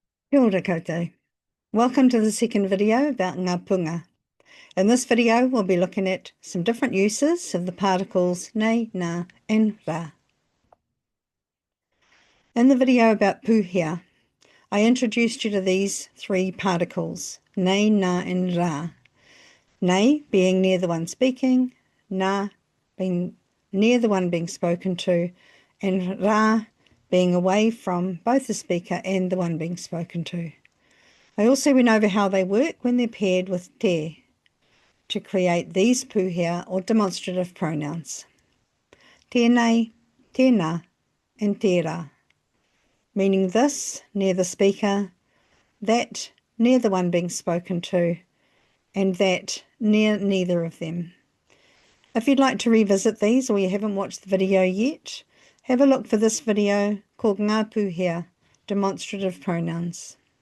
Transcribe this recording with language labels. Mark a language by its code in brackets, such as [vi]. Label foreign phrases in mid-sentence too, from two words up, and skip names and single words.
[mi] Kia ora koutou. [en] Welcome to the second video about Ngā Punga. In this video, we'll be looking at some different uses of the particles nei, nā, and rā. In the video about pūhea, I introduced you to these three particles, [mi] nei, nā, and rā. [en] Nei being near the one speaking, nā being near the one being spoken to, and rā being away from both the speaker and the one being spoken to. I also went over how they work when they're paired with te to create these pūhea or demonstrative pronouns. [mi] Tēnei, tēnā, and tērā, [en] meaning this near the speaker, that near the one being spoken to, and that near neither of them. If you'd like to revisit these or you haven't watched the video yet, have a look for this video called Ngā Punga, Demonstrative Pronouns.